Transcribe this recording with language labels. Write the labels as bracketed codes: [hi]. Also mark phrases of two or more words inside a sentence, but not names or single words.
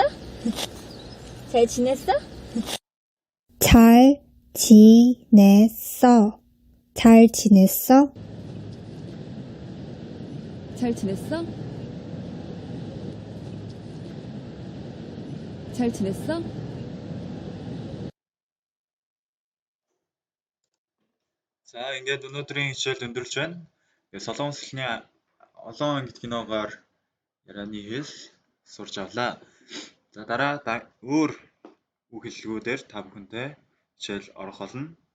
[ko] 잘 지냈어? 잘 지냈어. 잘 지냈어? 잘 지냈어? 잘 지냈어? [mn] За ингээд өнөөдрийн хичээл өндөрлж байна. Тэгээд Солонгослны олон ангит киногоор ярианы хэл сурч авлаа. За дараа өөр үг хэллэгүүдээр та бүхэнтэй хичээл орох болно.